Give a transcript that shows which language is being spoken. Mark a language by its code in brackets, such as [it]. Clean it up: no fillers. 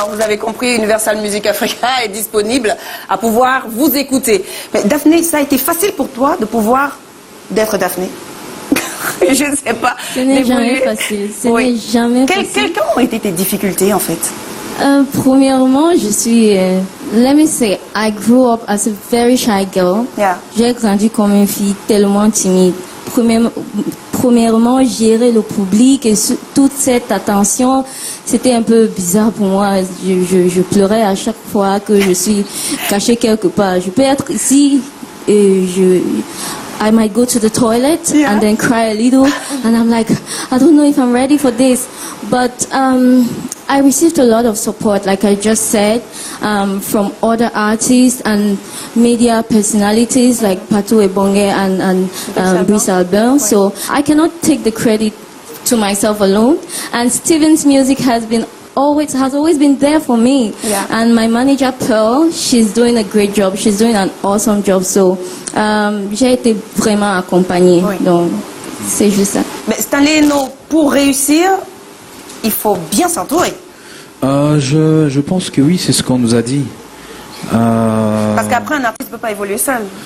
[fr] Vous avez compris, Universal Music Africa est disponible à pouvoir vous écouter. Mais Daphné, ça a été facile pour toi d'être Daphné? Je ne sais pas. Ce n'est jamais facile. Ce n'est jamais facile. Quelles ont été tes difficultés, en fait? Premièrement, je suis, [en] let me say, I grew up as a very shy girl. Yeah. [fr] J'ai grandi comme une fille tellement timide. Premièrement, gérer le public et toute cette attention, c'était un peu bizarre pour moi. Je pleurais à chaque fois que je suis cachée quelque part. Je peux être ici et [en] I might go to the toilet and then cry a little, and I'm like, I don't know if I'm ready for this. But I received a lot of support, like I just said, from other artists and media personalities like Patou Ebongue and Brice Albert. So I cannot take the credit to myself alone. And Steven's music has always been there for me. Yeah. And my manager Pearl, she's doing a great job. She's doing an awesome job. [fr] So j'ai été vraiment accompagnée. Oui. Donc c'est juste ça. Mais Stanley Eno, pour réussir, il faut bien s'entourer. Je pense que oui, c'est ce qu'on nous a dit. Parce qu'après, un artiste ne peut pas évoluer seul.